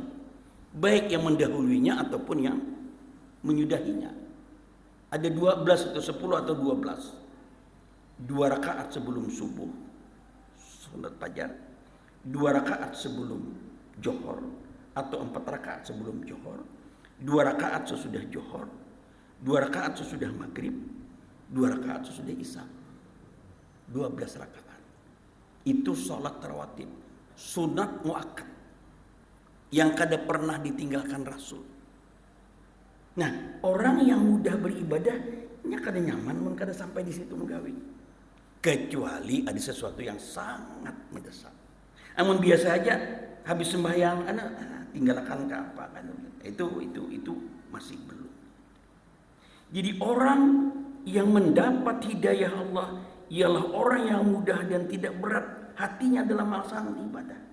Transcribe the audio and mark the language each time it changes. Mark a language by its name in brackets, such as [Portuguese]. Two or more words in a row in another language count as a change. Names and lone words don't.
[Indonesian] Baik yang mendahuluinya ataupun yang menyudahinya. Ada 12 atau 10 atau 12. 2 rakaat sebelum subuh, sholat fajar. 2 rakaat sebelum johor. Atau 4 rakaat sebelum johor. 2 rakaat sesudah johor. 2 rakaat sesudah maghrib. 2 rakaat sesudah isya. 12 rakaat. Itu sholat rawatib, sunat muakkad yang kada pernah ditinggalkan Rasul. [Banjar] Nah, orang yang mudah beribadah nya kada nyaman mun kada sampai di situ menggawi. [Indonesian] Kecuali ada sesuatu yang sangat mendesak. Namun biasa aja habis sembahyang tinggalkan ke apa kan itu masih belum. Jadi orang yang mendapat hidayah Allah ialah orang yang mudah dan tidak berat hatinya dalam melaksanakan ibadah.